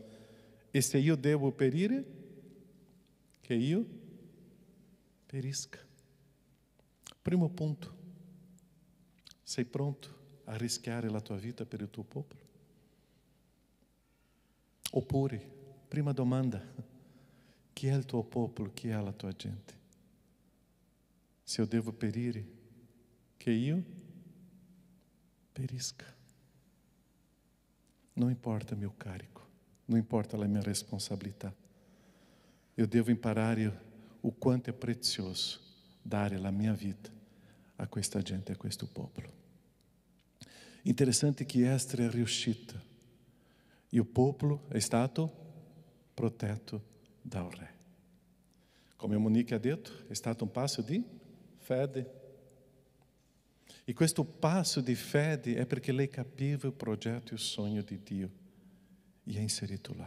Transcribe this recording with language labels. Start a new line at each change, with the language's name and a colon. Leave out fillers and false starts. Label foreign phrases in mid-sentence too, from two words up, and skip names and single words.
Italian: E se io devo perire, che io perisca. Primo punto. Sei pronto a rischiare la tua vita per il tuo popolo? Oppure, prima domanda, chi è il tuo popolo, chi è la tua gente? Se eu devo perire, che io perisca.
Portuguese: Não importa meu carico, não importa a minha responsabilidade. Eu devo imparare o quanto é precioso dare a minha vida a
Italian: questa gente, a questo popolo. Interessante che Esther è riuscita e o popolo è stato protetto dal re. Come Monique ha detto, è stato un passo di fede. E questo passo di fede è perché lei capiva il progetto e il sogno di Dio e è inserito là.